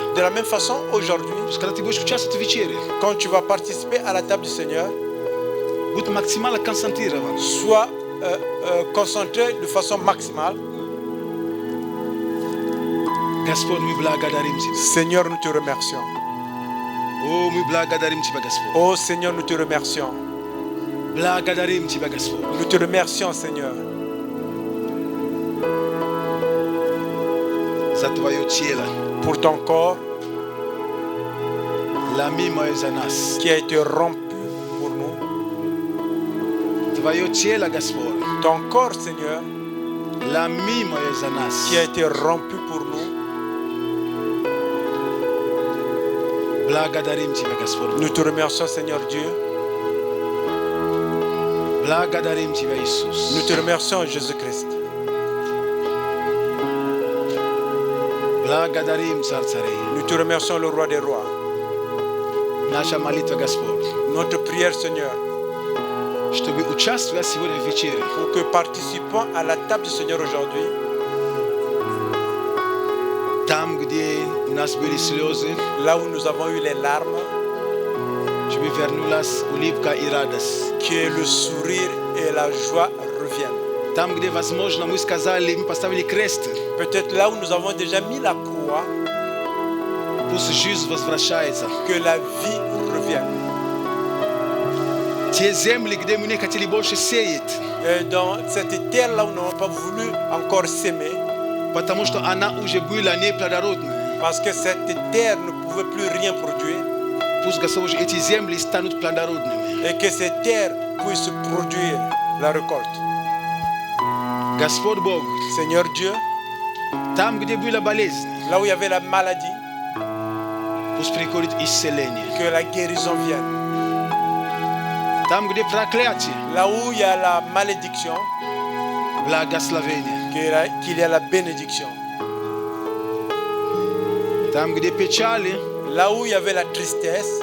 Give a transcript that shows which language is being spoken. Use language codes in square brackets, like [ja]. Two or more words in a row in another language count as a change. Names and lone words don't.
[fr] De la même façon, aujourd'hui, [ru] Когда ты будешь участвовать в вечере, [fr] quand tu vas participer à la table du Seigneur, [ru] будь максимально концентрирован. [fr] sois concentré de façon maximale. [ru] Господь, мы благодарим Тебя. [fr] Seigneur, nous te remercions. [ru] О, мы благодарим Тебя, Господь. [fr] Oh Seigneur, nous te remercions. [ru] Благодарим Тебя, Господь. [fr] Nous te remercions, Seigneur, [ru] За Твое тело, [fr] pour ton corps [ru] ломимое за нас. [fr] qui a été rompu pour nous. [ru] Твое тело, Господь, [fr] Ton corps, Seigneur, [ru] ломимое за нас. [fr] qui a été rompu pour nous. [ru] Благодарим Тебя, Господь. [fr] Nous te remercions, Seigneur Dieu. [ru] Благодарим Тебя, Иисус. [fr] Nous te remercions, Jésus-Christ. [ru] Благодарим Царь Царей. [fr] Nous te remercions, le Roi des Rois. [ru] Наша молитва, Господь, [fr] Notre prière, Seigneur, [ru] чтобы участвовать сегодня в вечере, [fr] pour que participons à la table du Seigneur aujourd'hui, [ru] там, где у нас были слезы, [fr] là où nous avons eu les larmes, [ru] чтобы вернулась улыбка и радость. [fr] que le sourire et la joie reviennent. [ru] Там, где, возможно, мы сказали, мы поставили крест, [fr] Peut-être là où nous avons déjà mis la croix, [ru] пусть жизнь возвращается. [fr] que la vie revienne. [ru] Те земли, где мы не хотели больше сеять, [fr] Et dans cette terre-là où nous n'avons pas voulu encore s'aimer, [ru] потому что она уже была неплодородная. [fr] parce que cette terre ne pouvait plus rien produire, [ru] Пусть, Господь, эти земли станут плодородными. [fr] et que cette terre puisse produire la récolte. [ru] Господь Бог, [fr] Seigneur Dieu, [ru] там, где была болезнь, [fr] là où il y avait la maladie, [ru] пусть приходит исцеление. [fr] que la guérison vienne. [ru] Там, где проклятие, [fr] Là où il y a la malédiction, [ru] благословение. [fr] qu'il y a la bénédiction. [ru] Там, где печали, [fr] Là où il y avait la tristesse,